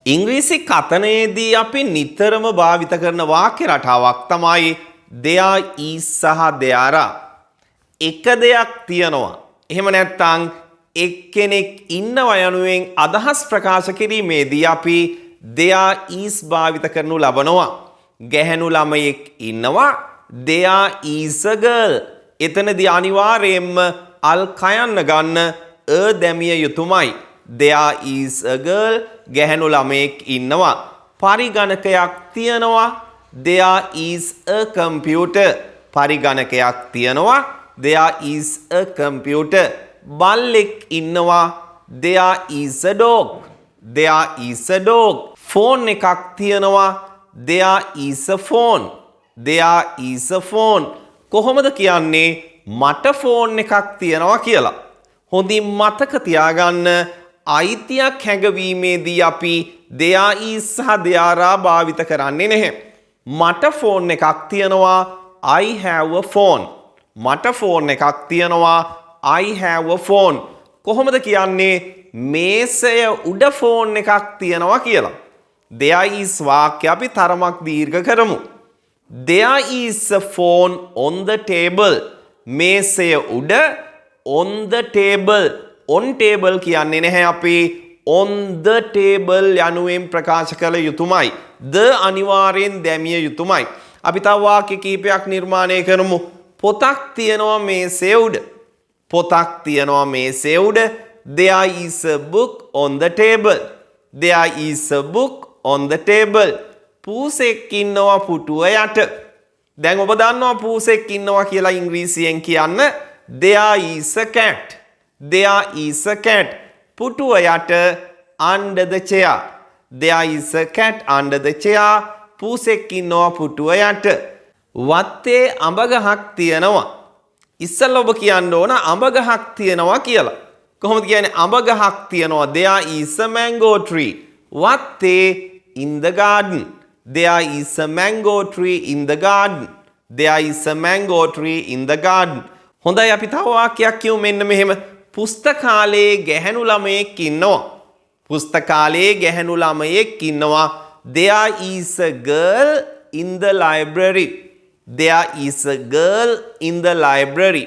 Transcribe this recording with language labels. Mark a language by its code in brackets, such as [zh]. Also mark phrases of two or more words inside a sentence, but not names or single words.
[si] ඉංග්‍රීසි කතනයේදී අපි නිතරම භාවිත කරන වාක්‍ය රටාවක් තමයි [en] there is [si] සහ [en] there are. [si] එක දෙයක් තියනවා. එහෙම නැත්නම් එක්කෙනෙක් ඉන්නවා යනුවෙන් අදහස් ප්‍රකාශ කිරීමේදී අපි [en] there is [si] භාවිත කරනු ලබනවා. ගැහැණු ළමයෙක් ඉන්නවා. [en] there is a girl. [si] එතනදී අනිවාර්යයෙන්ම අල් කයන්න ගන්න දැමිය යුතුමයි. [en] there is a girl. [si] ගැහැණු ළමයෙක් ඉන්නවා. පරිගණකයක් තියනවා. [en] there is a computer. [si] පරිගණකයක් තියනවා. [en] there is a computer. [si] බල්ලෙක් ඉන්නවා. [en] there is a dog. there is a dog. [si] ෆෝන් එකක් තියනවා. [en] there is a phone. there is a phone. [si] කොහොමද කියන්නේ මට ෆෝන් එකක් තියනවා කියලා? හොඳින් මතක තියාගන්න අයිතියක් හැඟවීමේදී අපි [en] there is [si] සහ [en] there are [si] භාවිත කරන්නේ නැහැ. මට ෆෝන් එකක් තියනවා. [en] I have a phone. [si] මට ෆෝන් එකක් තියනවා. [en] I have a phone. [si] කොහොමද කියන්නේ මේසය උඩ ෆෝන් එකක් තියනවා කියලා? [en] there is [si] වාක්‍ය අපි තරමක් දීර්ඝ කරමු. [en] there is a phone on the table. [si] මේසය උඩ [en] on the table. on table [si] කියන්නේ නැහැ අපි [en] on the table [si] යනුවෙන් ප්‍රකාශ කළ යුතුමයි. the අනිවාර්යෙන් දැමිය යුතුමයි. අපි තව වාක්‍ය කීපයක් නිර්මාණය කරමු. පොතක් තියනවා මේසය උඩ. පොතක් තියනවා මේසය උඩ. [en] there is a book on the table. there is a book on the table. [si] පූසෙක් ඉන්නවා පුටුව යට. දැන් ඔබ දන්නවා පූසෙක් ඉන්නවා කියලා ඉංග්‍රීසියෙන් කියන්න [en] there is a cat. there is a cat. [si] පුටුව යට [en] under the chair. there is a cat under the chair. [si] පූසෙක් ඉන්නවා පුටුව යට. වත්තේ අඹ ගහක් තියනවා. ඉස්සෙල්ලා ඔබ කියන්න ඕන අඹ ගහක් තියනවා කියලා. කොහොමද කියන්නේ අඹ ගහක් තියනවා? [en] there is a mango tree. වත්තේ in the garden. there is a mango tree in the garden. there is a mango tree in the garden. [si] හොඳයි අපි තව වාක්‍යයක් කියමු මෙන්න මෙහෙම. පුස්තකාලයේ ගැහැණු ළමයෙක් ඉන්නවා. පුස්තකාලයේ ගැහැණු ළමයෙක් ඉන්නවා. [en] there is a girl in the library. there is a girl in the library.